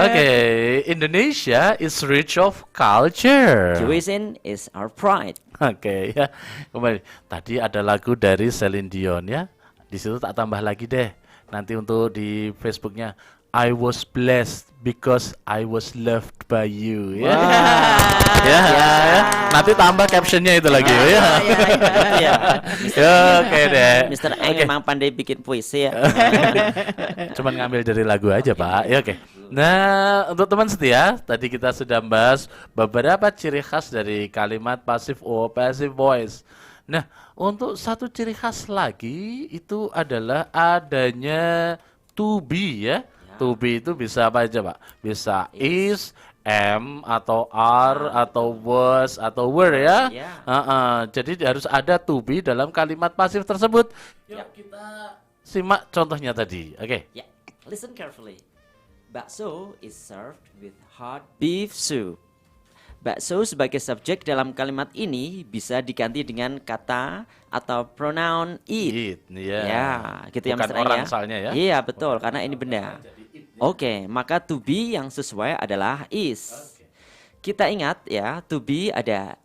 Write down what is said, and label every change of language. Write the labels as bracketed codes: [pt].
[en] Oke, Indonesia is rich of culture. Cuisine is our pride. [id] Oke ya, kembali. Tadi ada lagu dari Celine Dion ya. Di situ tak tambah lagi deh. Nanti untuk di Facebooknya, [en] I was blessed because I was loved by you. [id] Ya, ya. Nanti tambah captionnya itu lagi ya. Iya. Ya, oke deh. Mr. Eng emang pandai bikin puisi ya. Cuman ngambil dari lagu aja Pak. Ya oke. Nah, untuk teman setia, tadi kita sudah bahas beberapa ciri khas dari kalimat passive or passive voice. Nah, untuk satu ciri khas lagi itu adalah adanya to be ya. To be itu bisa apa aja Pak? Bisa is, am, atau are, atau was, atau were ya. Jadi harus ada to be dalam kalimat pasif tersebut. Yuk kita simak contohnya tadi. Oke. [en] Ya, listen carefully. Bakso is served with hot beef soup. [id] Bakso sebagai subjek dalam kalimat ini bisa diganti dengan kata atau pronoun eat. Ya, gitu ya Bukan Mr. Eng orang ya. soalnya ya. Iya, betul, karena ini benda. Oke, maka to be yang sesuai adalah is. Kita ingat ya, to be ada